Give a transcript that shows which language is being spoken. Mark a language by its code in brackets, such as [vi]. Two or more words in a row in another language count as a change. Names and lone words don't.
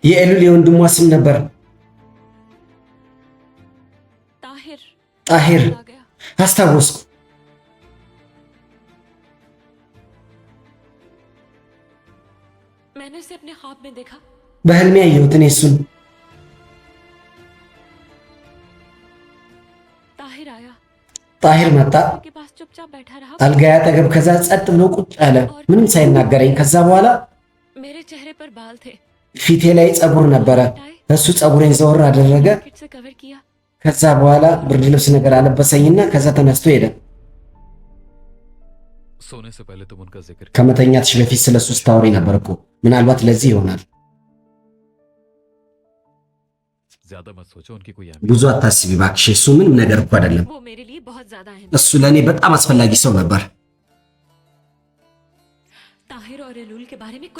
[am] የኤሉል የወንድሟ ስም ነበር። ጣሂር አስታወስኩ። [hi] मैंने उसे अपने ख्वाब में देखा। [am] በህልሜ ያየሁት እኔ እሱን። ጣሂር መጣ። አልጋዬ አጠገብ ከዛ ጸጥ ብሎ ቁጭ አለ ምንም ሳይናገረኝ። ከዛ በኋላ ፊቴ ላይ ጸጉር ነበረ። እሱ ጸጉሬን ዘወር አደረገ። ከዛ በኋላ ብርድ ልብስ ነገር አለበሰኝና ከዛ ተነስቶ ሄደ። ከመተኛትሽ በፊት ስለሱ ስታወሪ ነበር እኮ። ምናልባት ለዚህ ይሆናል። ብዙ አታስቢ እባክሽ፣ እሱ ምንም ነገር እኮ አይደለም። [hi] वो मेरे लिए बहुत ज्यादा है। [am] እሱ ለእኔ በጣም አስፈላጊ ሰው ነበር። [hi] ताहिर और एलुल के बारे में